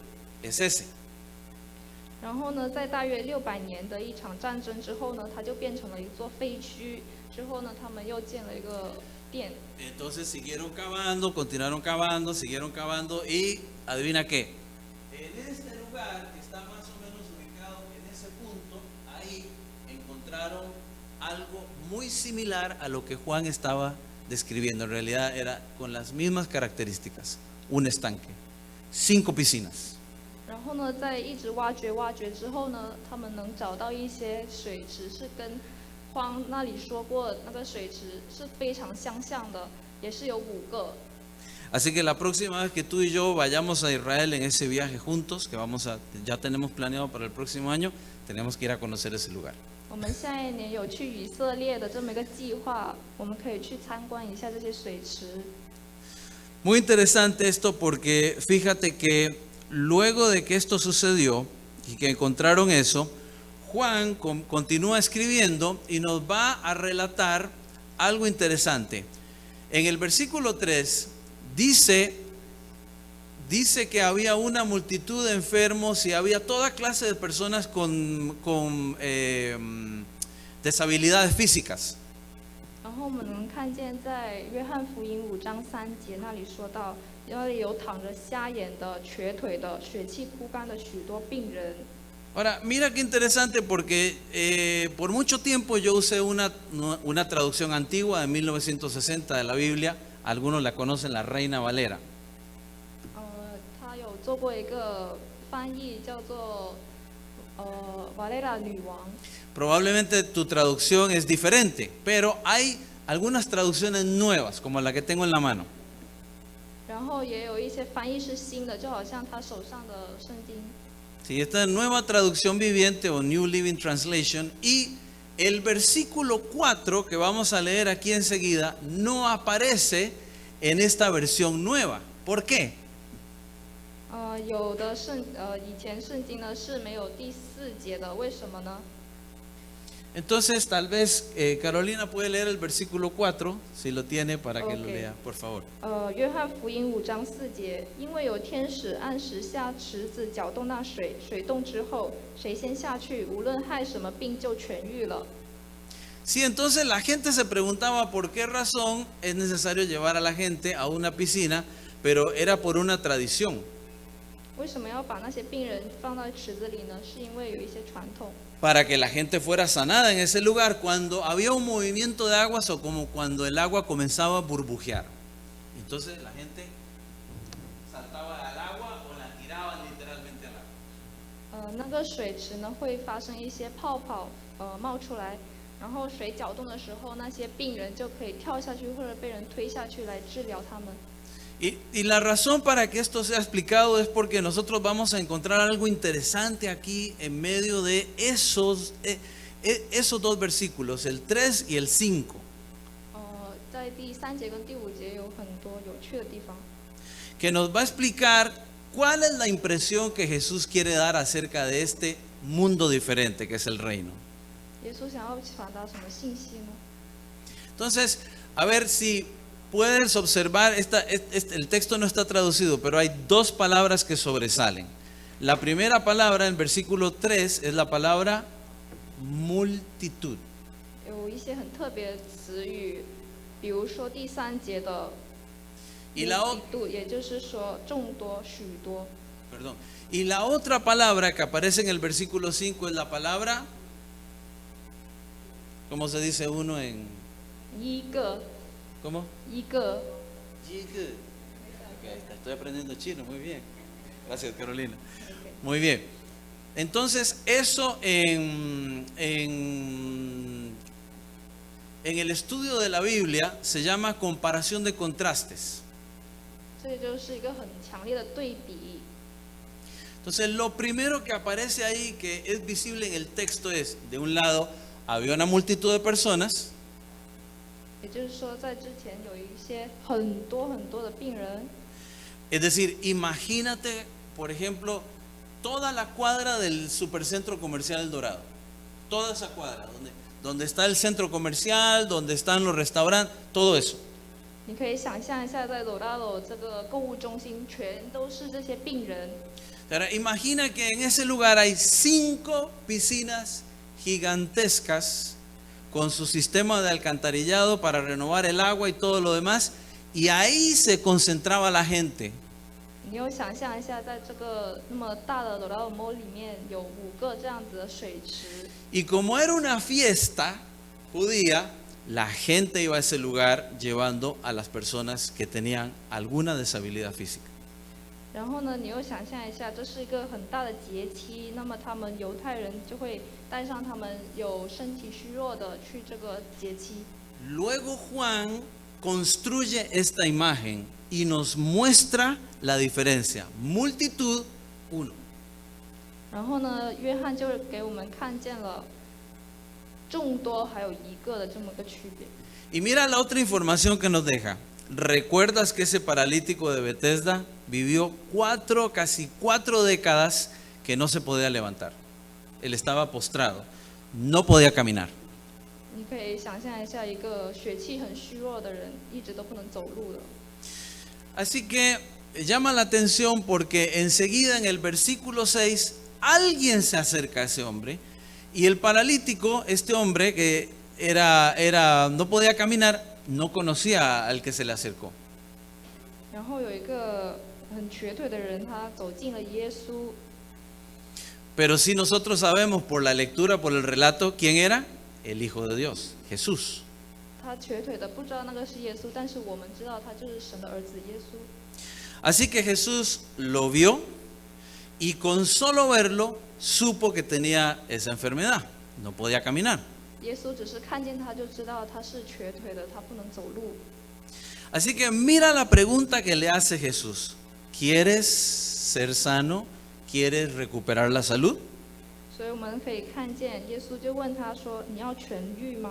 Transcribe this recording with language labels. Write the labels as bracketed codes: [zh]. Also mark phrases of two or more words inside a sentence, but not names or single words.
[es] Es ese. [zh] 然后呢，在大约600年的一场战争之后呢，它就变成了一座废墟。之后呢，他们又建了一个殿。 [es] Entonces siguieron cavando, continuaron cavando, siguieron cavando y adivina qué. En este lugar que está más o menos ubicado en ese punto, ahí encontraron algo muy similar a lo que Juan estaba describiendo. En realidad era con las mismas características. Un estanque, 5 piscinas. [zh] 然后呢，在一直挖掘之后呢，他们能找到一些水池是跟荒那里说过那个水池是非常相像的，也是有5个。 [es] Así que la próxima vez que tú y yo vayamos a Israel en ese viaje juntos, que ya tenemos planeado para el próximo año, tenemos que ir a conocer ese lugar. [zh] 我们下一年有去以色列的这么一个计划，我们可以去参观一下这些水池。 [es] Muy interesante esto porque fíjate que luego de que esto sucedió y que encontraron eso, Juan continúa escribiendo y nos va a relatar algo interesante. En el versículo 3 dice que había una multitud de enfermos y había toda clase de personas con deshabilidades físicas. [zh] 然后我们能看见，在约翰福音5章3节那里说到，那里有躺着瞎眼的、瘸腿的、血气枯干的许多病人。 [es] Ahora, mira qué interesante porque por mucho tiempo yo usé una traducción antigua de 1960 de la Biblia, algunos la conocen, la Reina Valera. [zh] 他有做过一个翻译，叫做瓦雷拉女王。 [es] Probablemente tu traducción es diferente, pero hay algunas traducciones nuevas, como la que tengo en la mano. [zh] 然后也有一些翻译是新的，就好像他手上的圣经。 [es] Sí, esta nueva traducción viviente o New Living Translation, y el versículo 4 que vamos a leer aquí enseguida no aparece en esta versión nueva. ¿Por qué? [zh] 有的以前圣经呢是没有第4节的，为什么呢？ [es] Entonces, tal vez Carolina puede leer el versículo 4, si lo tiene, para que lo lea, por favor. [zh] 约翰福音5章4节，因为有天使按时下池子搅动那水，水动之后，谁先下去，无论害什么病就痊愈了。 [es] Sí, entonces la gente se preguntaba por qué razón es necesario llevar a la gente a una piscina, pero era por una tradición. [zh] 为什么要把那些病人放到池子里呢？是因为有一些传统。 [es] Para que la gente fuera sanada en ese lugar cuando había un movimiento de aguas o como cuando el agua comenzaba a burbujear. Entonces la gente saltaba al agua o la tiraban literalmente al agua. [zh] 那个水池呢会发生一些泡泡冒出来，然后水搅动的时候，那些病人就可以跳下去或者被人推下去来治疗他们。 [es] Y la razón para que esto sea explicado es porque nosotros vamos a encontrar algo interesante aquí en medio de esos dos versículos, el 3 y el 5. [zh] 在第3节跟第5节有很多有趣的地方。 [es] Que nos va a explicar cuál es la impresión que Jesús quiere dar acerca de este mundo diferente que es el reino. [zh] 耶稣想要传达什么信息呢？ [es] Entonces, a ver si puedes observar, el texto no está traducido, pero hay 2 palabras que sobresalen. La primera palabra en versículo 3 es la palabra multitud. [zh] 有一些很特别的词语，比如说第3节的 [es] Y la, [zh] 度，也就是说众多、许多。 [es] perdón. Y la otra palabra que aparece en el versículo 5 es la palabra, ¿cómo se dice uno en? [zh] 一个， [es] ¿Cómo? [zh] 一个。 [es] Estoy aprendiendo chino, muy bien. Gracias, Carolina. Muy bien. Entonces, eso en el estudio de la Biblia se llama comparación de contrastes. [zh] 这就是一个很强烈的对比。 [es] Entonces, lo primero que aparece ahí que es visible en el texto es, de un lado, había una multitud de personas. [zh] 也就是说，在之前有一些很多的病人。 [es] Es decir, imagínate, por ejemplo, toda la cuadra del supercentro comercial El Dorado. Toda esa cuadra, donde está el centro comercial, donde están los restaurantes, todo eso. [zh] 你可以想象一下，在罗大楼这个购物中心，全都是这些病人。 [es] Ahora, imagina que en ese lugar hay 5 piscinas gigantescas con su sistema de alcantarillado para renovar el agua y todo lo demás, y ahí se concentraba la gente. [zh] 你又想象一下，在这个那么大的罗大楼 mall 里面有5个这样子的水池， [es] Y como era una fiesta judía, la gente iba a ese lugar llevando a las personas que tenían alguna deshabilidad física. [zh] 然后呢，你又想象一下，这是一个很大的节期，那么他们犹太人就会带上他们有身体虚弱的去这个节期。 [es] Luego Juan construye esta imagen y nos muestra la diferencia. Multitud, uno. [zh] 然后呢，约翰就给我们看见了众多还有一个的这么个区别。 [es] Y mira la otra información que nos deja. ¿Recuerdas que ese paralítico de Bethesda vivió casi 4 décadas que no se podía levantar? Él estaba postrado, no podía caminar. [zh] 你可以想象一下，一个血气很虚弱的人，一直都不能走路的。 [es] Así que llama la atención porque enseguida en el versículo 6 alguien se acerca a ese hombre y el paralítico, este hombre que no podía caminar, no conocía al que se le acercó. [zh] 然后有一个很瘸腿的人，他走进了耶稣。 [es] Pero sí nosotros sabemos por la lectura, por el relato, ¿quién era? El Hijo de Dios, Jesús. [zh] 他瘸腿的不知道那个是耶稣，但是我们知道他就是神的儿子耶稣。 [es] Así que Jesús lo vio y con solo verlo supo que tenía esa enfermedad, no podía caminar. [zh] 耶稣只是看见他就知道他是瘸腿的，他不能走路。 [es] Así que mira la pregunta que le hace Jesús. ¿Quieres ser sano? ¿Quieres recuperar la salud? [zh] 所以我们可以看见，耶稣就问他说：“你要痊愈吗？”